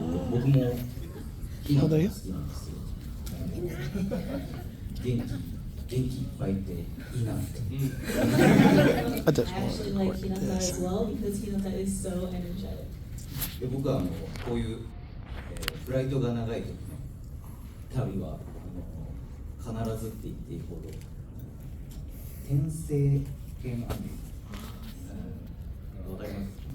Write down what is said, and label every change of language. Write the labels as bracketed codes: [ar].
[ja] 僕もひなたが好きなんですよ。元気いっぱいっていいなって。 [en] I actually like Hinata as well because Hinata is so energetic. [ja] で僕はこういう、フライトが長い時の旅は必ずって言っていいほど転生系のアニメわかります？